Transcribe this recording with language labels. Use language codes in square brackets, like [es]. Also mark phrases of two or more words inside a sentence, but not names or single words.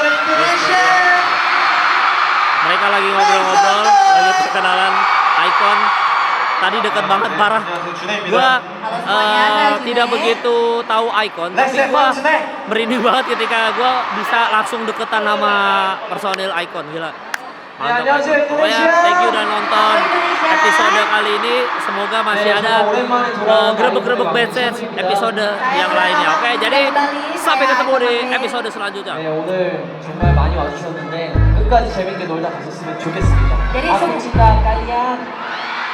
[id] Mereka lagi ngobrol-ngobrol, lagi perkenalan Icon. Tadi deket banget parah. Gua tidak begitu tahu Icon, tapi gua merinding banget ketika gua bisa langsung deketan sama personil Icon, gila. Mantap. Pokoknya [en] thank you [id] udah nonton episode kali ini. Semoga masih ada grebek-grebek backstage episode yang lainnya. Oke, jadi sampai ketemu di episode selanjutnya. [ko] 네, 오늘 정말 많이 와주셨는데 끝까지 재밌게 놀다 가셨으면 좋겠습니다. [id] Aku cinta kalian.